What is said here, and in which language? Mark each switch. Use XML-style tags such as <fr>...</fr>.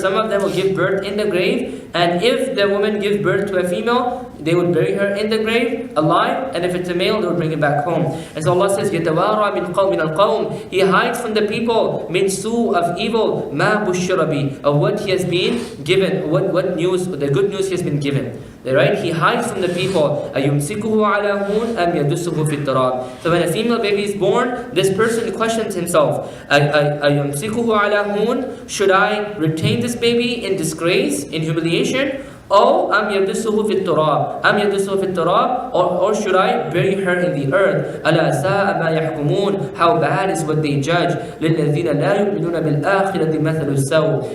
<en>Some of them will give birth in the grave. And if the woman gives birth to a female, they would bury her in the grave alive. And if it's a male, they would bring it back home. And so Allah says,</en> <ar>يَتَوَارَى مِنْ الْقَوْمِ.</ar> <en>He hides from the people,</en> <ar>مِنْ سُوء,</ar> <en>of evil,</en> <ar>مَا بُشِّرَ بِهِ,</ar> <en>of what he has been given, what news, the good news he has been given. Right? He hides from the people.</en> <ar>أَيُمْسِكُهُ عَلَى هُونٍ أَمْ يَدُسُّهُ فِي التُّرَابِ.</ar> <en>So when a female baby is born, this person questions himself,</en> <ar>أَيُمْسِكُهُ عَلَى هُونٍ.</ar> <en>Should I retain this baby in disgrace, in humiliation?</en> <ar>أو أم يدسه في التراب</ar> <en>or should I bury her in the earth?</en> <ar>ألا ساء ما يحكمون.</ar> <en>How bad is what they judge.</en> <ar>للذين لا يؤمنون بالآخرة مثل السوء.</ar>